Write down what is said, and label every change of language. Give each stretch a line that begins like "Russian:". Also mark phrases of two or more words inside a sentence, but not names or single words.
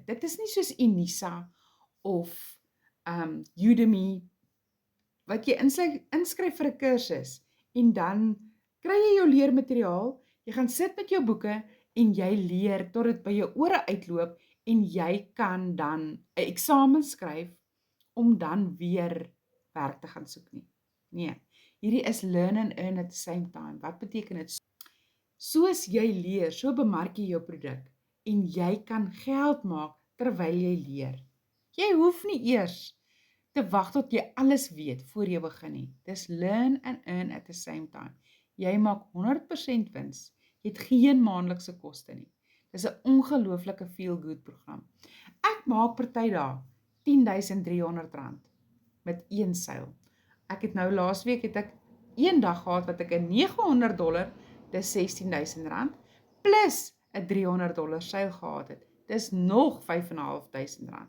Afrikaans: Dit is nie soos Unisa of Udemy, wat jy inskryf vir 'n kursus en dan kry jy jou leermateriaal, jy gaan sit met jou boeke en jy leer tot dit by jou ore uitloop en jy kan dan 'n eksamen skryf om dan weer werk te gaan soek nie. Nee, hierdie is
English: learn and earn at the same time.
Afrikaans: Wat beteken dit? Soos jy leer, so bemark jy jou produk en jy kan geld maak terwyl jy leer. Jy hoef nie eers te wag tot jy alles weet voor jy begin nie. Dis
English: learn and earn at the same time.
Afrikaans: Jy maak 100% wins. Jy het geen maandelikse koste nie. Dis 'n ongelooflike feel-good program. Ek maak party dae R10,300 met een seil. Ek het nou laasweek het ek een dag gehad wat ek 'n $900, dis R16,000, plus 'n $300 seil gehad het. Dis nog R5,500.